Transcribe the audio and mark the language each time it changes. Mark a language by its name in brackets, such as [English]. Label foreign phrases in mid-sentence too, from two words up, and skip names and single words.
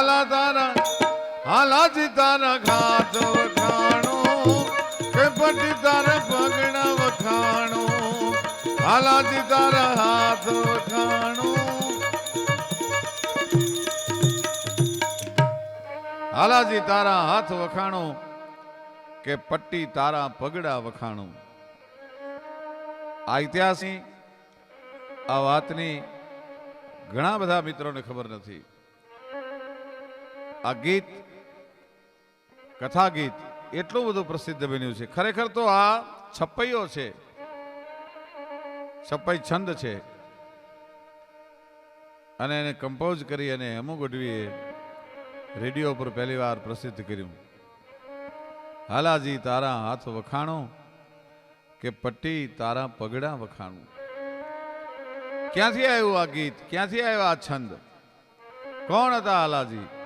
[Gujarati] હાલાજી તારા ઘાત વખાણો કે પટી તારા પગડા વખાણો હાલાજી તારા હાથ વખાણો હાલાજી તારા હાથ વખાણો કે પટ્ટી તારા પગડા વખાણો આ ઇતિહાસની આ વાતની ઘણા બધા મિત્રોને ખબર નહીં। આ ગીત કથા ગીત એટલું બધું પ્રસિદ્ધ બન્યું છે। ખરેખર તો આ છપ્પૈયો છે, છપ્પઈ છંદ છે અને એને કમ્પોઝ કરી અને હેમુ ગઢવીએ રેડિયો પર પહેલી વાર પ્રસિદ્ધ કર્યું। હાલાજી તારા હાથ વખાણો કે પટ્ટી તારા પગડા વખાણું। ક્યાંથી આવ્યું આ ગીત, ક્યાંથી આવ્યો આ છંદ, કોણ હતા હાલાજી?